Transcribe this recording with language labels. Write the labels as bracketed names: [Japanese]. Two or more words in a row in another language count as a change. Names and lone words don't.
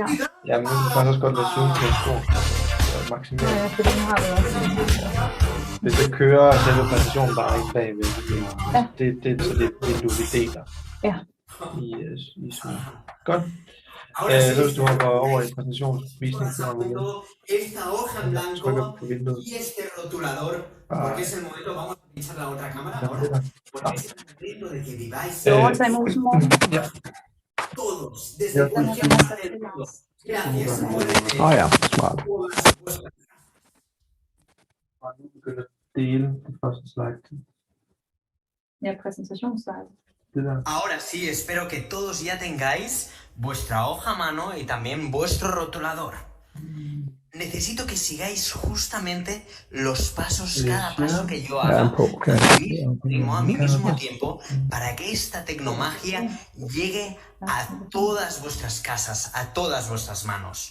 [Danish] Ja, men nu kan vi faktisk også godt lade Zoom til at stå. Maksimalt. Ja, for den har vi også. Hvis det kører selve præsentationen bare ikke bagved. Ja. Så det du deler. Ja. I Zoom. Godt. Så hvis du hopper over i præsentationsvisningen, så [Spanish] esta hoja en blanco y este rotulador, porque es el momento, vamos a pinchar la otra cámara ahora, porque es el momento de que viváis todos, desde cualquier parte del mundo. Gracias. [Danish] Ja, smart. Nu begynder at dele det første slide. Ja, præsentationsslide. [Spanish] Ahora sí, espero que todos ya tengáis vuestra hoja a mano y también vuestro rotulador. Necesito que sigáis justamente los pasos, cada paso que yo haga, a mi mismo tiempo, para que esta tecnomagia llegue a todas vuestras casas, a todas vuestras manos.